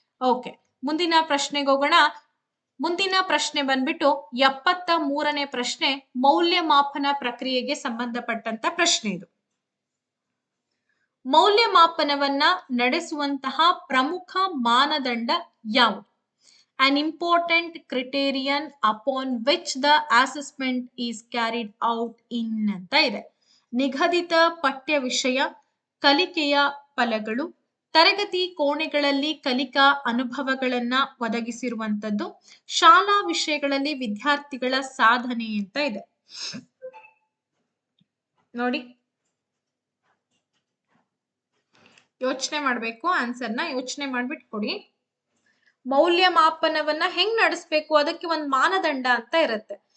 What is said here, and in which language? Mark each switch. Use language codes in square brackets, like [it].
[kn] Okay, ಮುಂದಿನ ಪ್ರಶ್ನೆಗೆ ಹೋಗೋಣ. ಮುಂದಿನ ಪ್ರಶ್ನೆ ಬಂದ್ಬಿಟ್ಟು 73ನೇ ಪ್ರಶ್ನೆ, ಮೌಲ್ಯಮಾಪನ ಪ್ರಕ್ರಿಯೆಗೆ ಸಂಬಂಧಪಟ್ಟಂತ ಪ್ರಶ್ನೆ ಇದು. ಮೌಲ್ಯಮಾಪನವನ್ನ ನಡೆಸುವಂತಹ ಪ್ರಮುಖ ಮಾನದಂಡ ಯಾವುದು? [en] An important criterion upon which the assessment is carried out in [kn] ಅಂತ ಇದೆ. ನಿಗದಿತ ಪಠ್ಯ ವಿಷಯ, ಕಲಿಕೆಯ ಫಲಗಳು, ತರಗತಿ ಕೋಣೆಗಳಲ್ಲಿ ಕಲಿಕಾ ಅನುಭವಗಳನ್ನ ಒದಗಿಸಿರುವಂತದ್ದು. ಶಾಲಾ ವಿಷಯಗಳಲ್ಲಿ ವಿದ್ಯಾರ್ಥಿಗಳ ಸಾಧನೆ ಅಂತ ಇದೆ ನೋಡಿ. ಯೋಚನೆ ಮಾಡ್ಬೇಕು, ಆನ್ಸರ್ನ ಯೋಚನೆ ಮಾಡ್ಬಿಟ್ಟು ಕೊಡಿ. ಮೌಲ್ಯಮಾಪನವನ್ನ ಹೆಂಗ್ ನಡೆಸ್ಬೇಕು, ಅದಕ್ಕೆ ಒಂದು ಮಾನದಂಡ ಅಂತ ಇರುತ್ತೆ.